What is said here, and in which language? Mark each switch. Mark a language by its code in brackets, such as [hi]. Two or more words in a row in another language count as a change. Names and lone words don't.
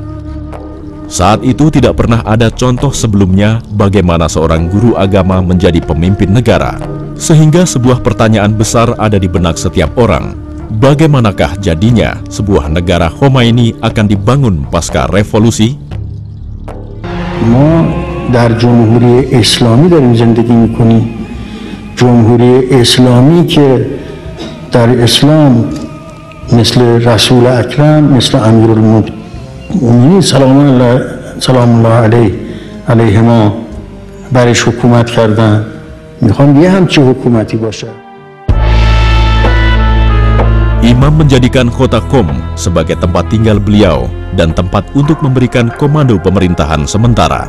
[id] Saat itu tidak pernah ada contoh sebelumnya bagaimana seorang guru agama menjadi pemimpin negara. Sehingga sebuah pertanyaan besar ada di benak setiap orang. Bagaimanakah jadinya sebuah negara Khomeini akan dibangun pasca revolusi? [fa] ما در جمهوری اسلامی داریم زندگی میکنیم. جمهوری اسلامی که در اسلام مثل رسول اکرم، مثل مومنین [ar] سلام الله علیه [fa] ما برش حکومت کردن، میخوام یه همچی حکومتی باشه. [id] Imam menjadikan kota Qom sebagai tempat tinggal beliau dan tempat untuk memberikan komando pemerintahan sementara.